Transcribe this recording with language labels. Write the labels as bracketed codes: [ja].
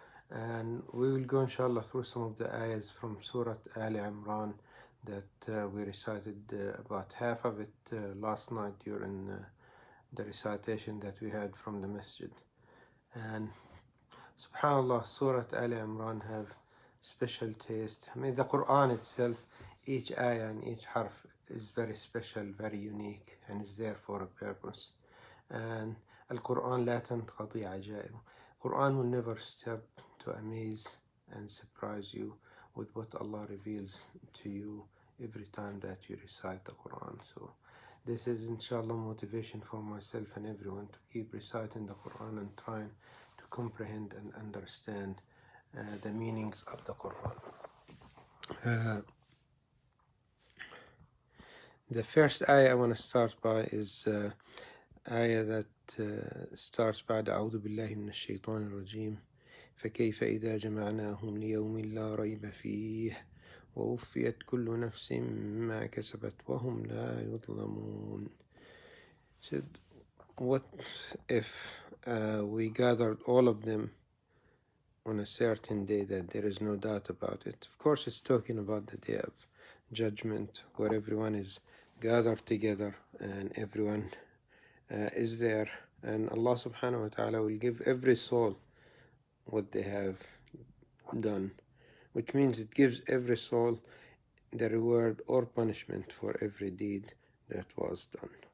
[en] And we will go inshallah through some of the ayahs from Surah Al Imran that we recited about half of it last night during the recitation that we had from the masjid. And subhanallah, Surah Al Imran have special taste. I mean, the Quran itself, each ayah and each harf is very special, very unique, and is there for a purpose. And Al-Quran [ar] لا تنقضي عجائب. [en] Quran will never stop to amaze and surprise you with what Allah reveals to you every time that you recite the Quran. So this is inshallah motivation for myself and everyone to keep reciting the Quran and trying to comprehend and understand the meanings of the Quran. The first ayah I want to start by is ayah that starts [ar] بعد أعوذ بالله من الشيطان الرجيم فكيف إذا جمعناهم ليوم لا ريب فيه ووفيت كل نفس ما كسبت وهم لا يظلمون. [en] Said, what if we gathered all of them on a certain day that there is no doubt about it? Of course, it's talking about the day of judgment, where everyone is gathered together and everyone is there, and Allah subhanahu wa ta'ala will give every soul what they have done, which means it gives every soul the reward or punishment for every deed that was done.